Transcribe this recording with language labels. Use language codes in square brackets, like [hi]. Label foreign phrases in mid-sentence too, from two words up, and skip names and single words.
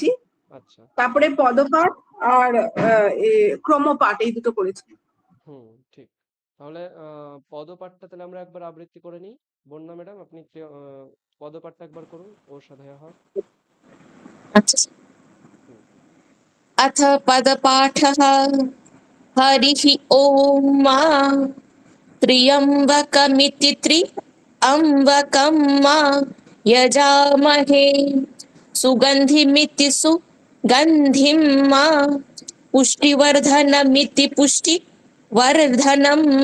[bn] আচ্ছা, তারপরে পদপাঠ আর ক্রমপাঠ এই দুটো করেছি। ঠিক। তাহলে পদপাঠটা তাহলে আমরা একবার আবৃত্তি করে নিই। বন্যা ম্যাডাম, আপনি পদপাঠটা একবার করুন ওর সাথে। আচ্ছা স্যার। [sa] अथ पदपाठः हरिः ॐ त्र्यम्बकमिति त्र्यम्बकं यजामहे सुगन्धिमिति सुगन्धिं पुष्टिवर्धनमिति पुष्टिवर्धनं